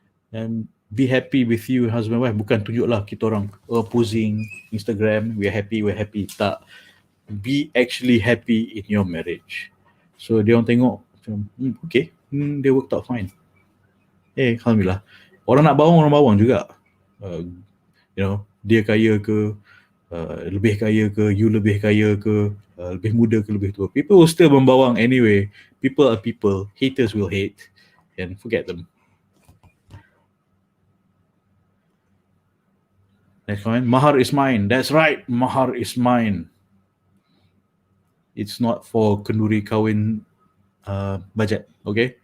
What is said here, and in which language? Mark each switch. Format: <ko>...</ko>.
<en>and be happy with you husband wife.</en> <ms>Bukan tunjuklah kita orang posing Instagram,</ms> <en>we're happy.</en> <ms>Tak,</ms> <en>be actually happy in your marriage.</en> <ms>So dia orang tengok macam okay,</ms> <en>they worked out fine.</en> <ms>Alhamdulillah. Orang nak bawang, orang bawang juga. Dia kaya ke, lebih kaya ke, you lebih kaya ke, lebih muda ke, lebih tua.</ms> <en>People will still membawang anyway. People are people. Haters will hate. And forget them. Next one. Mahar is mine. That's right. Mahar is mine. It's not for</en> <ms>kenduri kahwin</ms> <en>budget. Okay?</en>